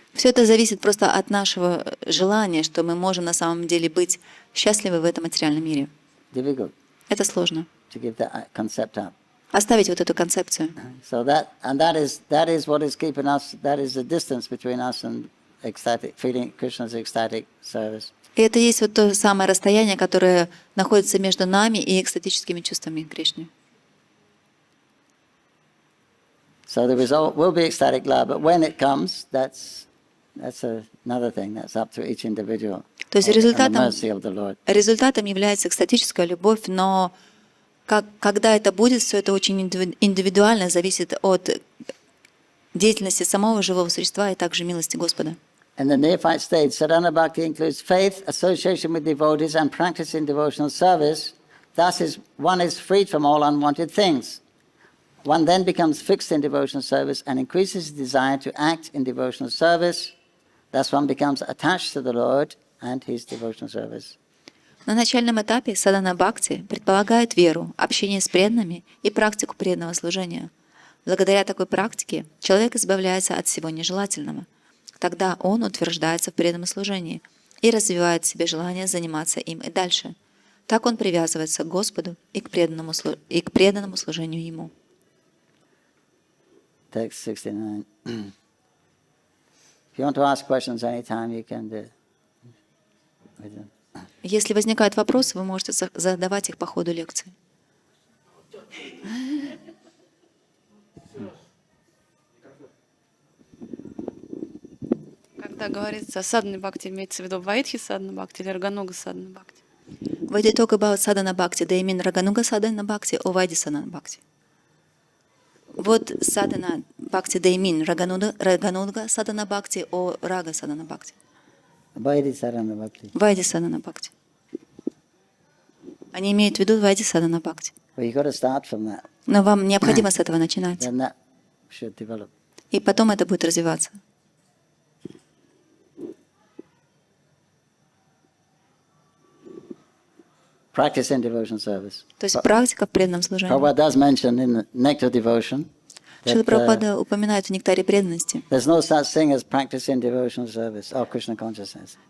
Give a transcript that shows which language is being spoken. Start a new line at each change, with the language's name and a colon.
Russian: Все это зависит просто от нашего желания, что мы можем на самом деле быть счастливы в этом материальном мире.
English: Difficult
Russian: Это сложно.
English: to give that concept up.
Russian: Оставить вот эту концепцию.
English: So that is what is keeping us. That is the distance between us and feeling Krishna's ecstatic service.
Russian: И это есть вот то самое расстояние, которое находится между нами и экстатическими чувствами Кришны.
English: So the result will be ecstatic love, but when it comes, that's another thing. That's up to each individual.
Russian: То есть
English: and the mercy of the Lord.
Russian: результатом является экстатическая любовь, но когда это будет, все это очень индивидуально, зависит от деятельности самого живого существа и также милости Господа.
English: In the neophyte stage, sadhana bhakti includes faith, association with devotees, and practice in devotional service. Thus, one is freed from all unwanted things. One then becomes fixed in devotional service and increases desire to act in devotional service. Thus, one becomes attached to the Lord and His devotional service.
Russian: На начальном этапе садхана бхакти предполагает веру, общение с преданными и практику преданного служения. Благодаря такой практике человек избавляется от всего нежелательного. Тогда он утверждается в преданном служении и развивает в себе желание заниматься им и дальше. Так он привязывается к Господу и к преданному служению Ему.
English: Text 69. If you want to ask questions anytime, you can do.
Russian: Если возникают вопросы, вы можете задавать их по ходу лекции. Когда говорится садхана бхакти, имеется в виду вайдхи садхана бхакти или рагануга садхана бхакти?
English: When you talk about sadhana bhakti, they mean raganuga sadhana bhakti or vaidhi sadhana bhakti? What sadhana bhakti they mean? Raganuga sadhana bhakti or raga sadhana bhakti? Vaidhi sadhana bhakti. Vaidhi sadhana bhakti.
Russian: Они имеют в виду vaidhi sadhana bhakti.
English: Well, you got to start from that.
Russian: Но вам необходимо с этого начинать.
English: Then that should develop.
Russian: И потом это будет развиваться.
English: Practice in devotion service.
Russian: То есть практика в преданном служении.
English: Prabhupada does mention in the Nectar Devotion
Russian: Шрила
English: that
Russian: Прабхупада упоминает в нектаре преданности.
English: there's no such thing as practice in devotional service or Krishna consciousness.